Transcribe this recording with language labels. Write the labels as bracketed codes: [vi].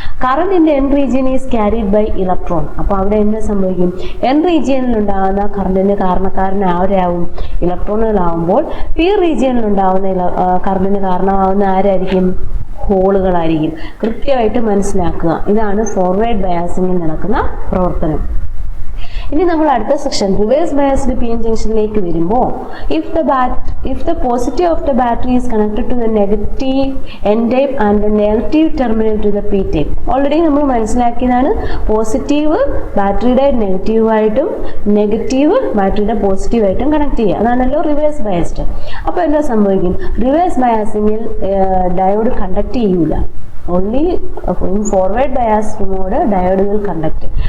[en] Current in N region is carried by electron. [ml] അപ്പോൾ അവിടെ എന്താ സംഭവിക്കും, എൻ റീജിയനിൽ ഉണ്ടാകുന്ന കറന്റിന് കാരണക്കാരൻ ആരാവും, ഇലക്ട്രോണുകളാവുമ്പോൾ പി റീജിയനിൽ ഉണ്ടാകുന്ന കറന്റിന് കാരണമാവുന്ന ആരായിരിക്കും, ഹോളുകളായിരിക്കും. കൃത്യമായിട്ട് മനസ്സിലാക്കുക. ഇതാണ് ഫോർവേഡ് ബയാസിംഗിൽ നടക്കുന്ന പ്രവർത്തനം. ഇനി നമ്മൾ അടുത്ത section reverse biased P N ജംഗ്ഷനിലേക്ക് വരുമ്പോൾ [en] if the positive of the battery is connected to the negative n type and the negative terminal to the p type. [ml] Already നമ്മൾ മനസ്സിലാക്കിയതാണ്, പോസിറ്റീവ് ബാറ്ററിയുടെ നെഗറ്റീവായിട്ടും നെഗറ്റീവ് ബാറ്ററിയുടെ പോസിറ്റീവായിട്ടും കണക്ട് ചെയ്യുക. അതാണല്ലോ റിവേഴ്സ് ബയാസ്ഡ്. അപ്പോൾ എന്താ സംഭവിക്കും, reverse ബയാസിങ്ങിൽ diode conduct ചെയ്യൂല. [en] Only in forward biased mode diode will conduct.